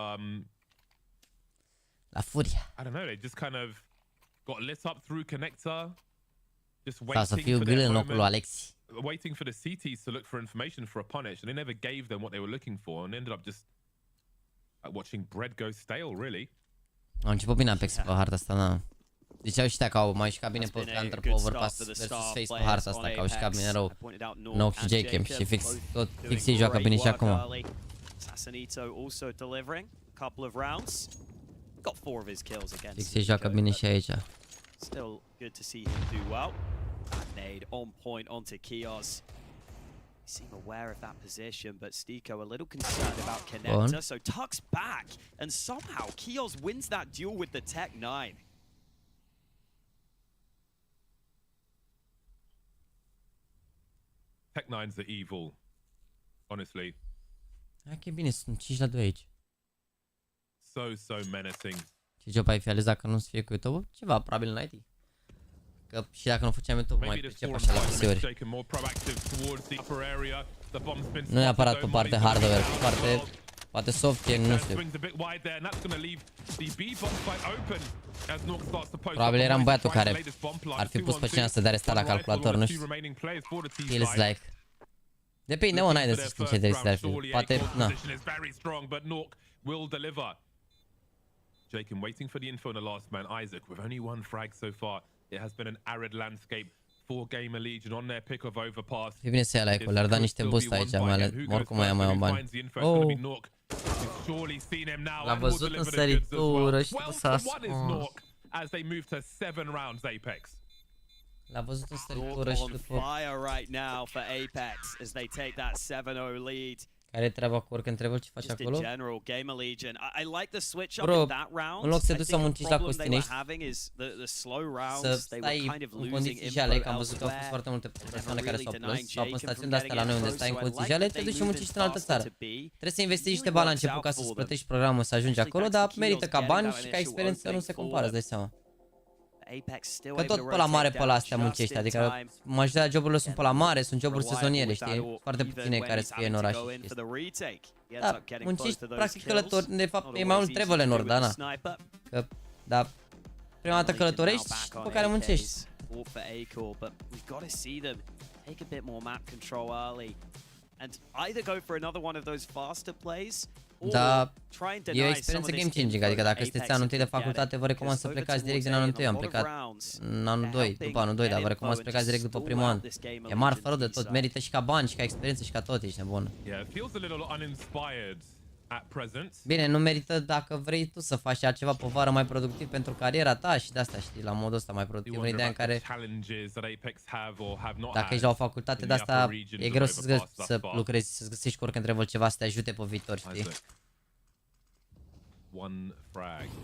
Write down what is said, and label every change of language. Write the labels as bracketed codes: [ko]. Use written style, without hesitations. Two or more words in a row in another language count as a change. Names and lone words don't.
[ro] La FURIA. [en] I don't know, they just kind of got lit up through connector. Just waiting for the CTs to look for information for a punish, and they never gave them what they were looking for, and ended up just watching bread go stale, really. [ro] Am început bine Apex pe harta asta, da. Ziceau ăștia că au mai jucat bine pe Counter pe Overpass versus FaZe pe harta asta, că au jucat bine rău Nox și J-Cam și fix ei joacă bine și acum. Fix ei joacă bine și aici. [en] Still good to see him do well. Nade on point onto Kios. Seem aware of that position, but Stiko a little concerned about connector, so tucks back, and somehow Kios wins that duel with the Tech 9. Tech 9's the evil, honestly. [ro] Hai că e bine, sunt 5-2 aici. [en] So menacing. [ro] Ce job ai fi ales dacă nu să fie cu YouTube? Ceva, probabil în IT. Că și dacă nu făceam YouTube, mai pricep așa la PC-uri. Nu neapărat pe parte hardware, pe poate software, nu știu. Probabil eram băiatul care ar fi pus pe cineva să dea restat la calculator, nu știu. [en] Feels like. [ro] Depinde, mă, n-ai de să știi ce trebuie să dea. Poate, na. [en] Jacob waiting for the info on the last man, Isaac, with only 1 frag so far. It has been an arid landscape for Gamer Legion on their pick of overpass. [ro] E bine să ia like-ul, le-ar da niște boost aici, oricum mai am bani. [en] Oh! surely seen him now. [ro] L-a [en] And will [ro] văzut în [en] deliver the goods as well. [ro] săritură și [en] 12 [ro] s-a [en] to 1 is [ro] ascuns. [en] Nork as they move to 7 rounds Apex. [ro] L-a văzut în săritură [en] Nork [ro] și [en] on [ro] după... [en] fire right now for Apex as they take that 7-0 lead. [ro] Care e treaba cu orică întrebări ce faci [en] Just in [ro] acolo? [en] general, Gamer Legion. I like the switch up [ro] Bro, [en] in that round. [ro] în loc să te [en] I [ro] duci să [en] think the [ro] muncești la [en] problem they were [ro] Costinești, [en] having is the slow [ro] să [en] rounds. They were [ro] stai [en] kind of [ro] în [en] losing [ro] condiții [en] info [ro] jale, că am văzut că au fost [en] elsewhere. [ro] foarte multe persoane care s-au plâns sau pe [en] Jacob [ro] stațiuni [en] from [ro] de astea la noi unde [en] getting [ro] stai în [en] it [ro] condiții [en] close, [ro] jale, [en] so I [ro] te [en] like [ro] duci și [en] that they [ro] muncești în altă [en] moved [ro] țară. [en] faster to B. [ro] Trebuie să investești niște [en] Really [ro] bani la [en] works [ro] început [en] out [ro] ca să [en] for them. [ro] plătești programul să ajungi acolo, dar merită ca bani și ca experiență nu se compară, îți dai seama. [en] Apex still [ro] Că [en] able to [ro] tot pe la mare [en] rotate [ro] pe la [en] down [ro] astea [en] just [ro] muncești, [en] in [ro] adică [en] time. [ro] majoritatea joburile sunt pe la mare, sunt joburi [en] Reliable [ro] sezoniere, [en] with that [ro] știi? [en] or [ro] Foarte [en] even [ro] puține [en] when [ro] care [en] he's [ro] să fie în [en] having [ro] oraș [en] to go [ro] și [en] in [ro] chestii. [en] for the retake. He ends [ro] Da, [en] up getting [ro] muncești [en] both of those [ro] practic [en] kills. [ro] călători, de fapt [en] Not [ro] e mai [en] always [ro] mult [en] easy [ro] travel [en] to [ro] în [en] do [ro] nord, [en] with [ro] da, [en] the [ro] na. [en] sniper. [ro] Că, da, prima dată călătorești și după care muncești. [en] Fought for A-core, but we've got to see them take a bit more map control early and either go for another one of those faster plays or [ro] Da, [en] try and [ro] e o [en] deny some of [ro] experiență [en] this game changing, info [ro] adică [en] that [ro] dacă sunteți [en] Apex [ro] anul 1 de [en] have been [ro] facultate, vă [en] getting. [ro] recomand să [en] Because [ro] plecați [en] over [ro] direct din [en] towards [ro] anul 1, [en] A [ro] am [en] in a lot of [ro] plecat [en] rounds, [ro] în anul 2, [en] helping [ro] după anul 2, dar [en] get [ro] vă [en] info [ro] recomand să [en] and [ro] plecați direct [en] just [ro] după stall primul an. [en] out this Gamer [ro] E [en] Legion [ro] marfă rău de [en] team [ro] tot, [en] side. [ro] merită și ca bani și ca experiență și ca tot, ești nebun. [en] Yeah, it feels a little uninspired at present. [ro] Bine, nu merită dacă vrei tu să faci ceva pe vară mai productiv pentru cariera ta și de asta, știi, la modul ăsta mai productiv, în ideea în care dacă ești la o facultate de asta, e greu să lucrezi, să găsești cu oricând trebuie ceva să te ajute pe viitor, știi? [en] One frag.